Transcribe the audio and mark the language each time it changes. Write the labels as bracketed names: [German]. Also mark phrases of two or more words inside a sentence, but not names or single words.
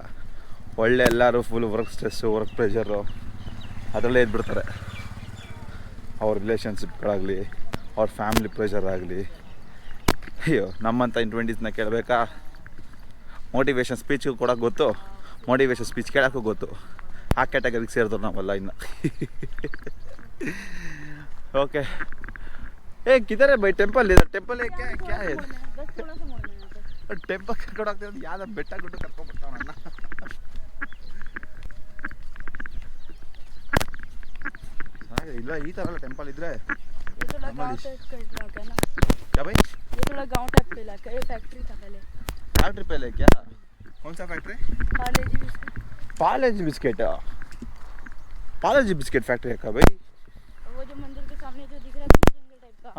[Kannada] ಒಳ್ಳೆ ಎಲ್ಲರೂ [English] full work stress, work pressure [Kannada] ಅದರಲ್ಲೇ ಇದ್ಬಿಡ್ತಾರೆ. ಅವ್ರ ರಿಲೇಷನ್ಶಿಪ್ಗಳಾಗಲಿ, ಅವ್ರ [English] family pressure [Kannada] ಆಗಲಿ. ಅಯ್ಯೋ ನಮ್ಮಂಥ ಇನ್20ಸ್ನ ಕೇಳಬೇಕಾ? ಮೋಟಿವೇಶನ್ ಸ್ಪೀಚ್ಗೂ ಕೊಡೋಕೆ ಗೊತ್ತು, [English] motivation speech [Kannada] ಕೇಳೋಕ್ಕೂ ಗೊತ್ತು. ಆ ಕ್ಯಾಟಗರಿಗೆ ಸೇರಿದ್ರು ನಾವೆಲ್ಲ ಇನ್ನು. [Hindi] ओके ए किधर है भाई टेंपल? इधर टेंपल है क्या? क्या है बस थोड़ा सा मोड़ना है यहाँ पे। [Kannada] टेंपल कರ್ಕೊಂಡು ಹೋಗ್ತಾ ಇರೋದು ಯಾವ್ದು ಬೆಟ್ಟ ಗುಡ್ಡ ಕರ್ಕೊಂಡು ಬರ್ತಾವಣ್ಣ. ಹಾಗೆ ಇಲ್ಲ ಈ ಥರ ಎಲ್ಲ ಟೆಂಪಲ್ ಇದ್ರೆ. [Hindi] ये थोड़ा गांव टाइप का इलाका है ना, क्या भाई? ये थोड़ा गांव टाइप का इलाका है। ये फैक्ट्री था पहले, फैक्ट्री पहले क्या? कौन सा फैक्ट्री? पार्ले-जी बिस्कुट। पार्ले-जी बिस्किट? पार्ले-जी [English] biscuit factory [Hindi] है क्या भाई? वो जो मंदिर के सामने जो दिख रहा है ना जंगल टाइप का,